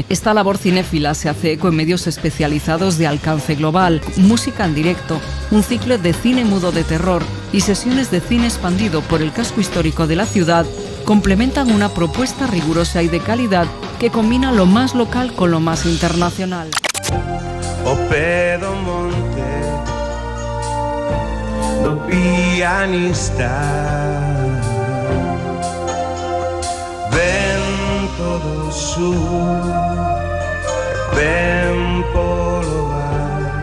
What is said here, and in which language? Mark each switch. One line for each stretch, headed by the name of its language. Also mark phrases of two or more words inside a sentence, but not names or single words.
Spanish: Esta labor cinéfila se hace eco en medios especializados de alcance global, música en directo, un ciclo de cine mudo de terror y sesiones de cine expandido por el casco histórico de la ciudad complementan una propuesta rigurosa y de calidad que combina lo más local con lo más internacional.
Galician: O pé do monte do pianista, vento do sur, ven polo bar.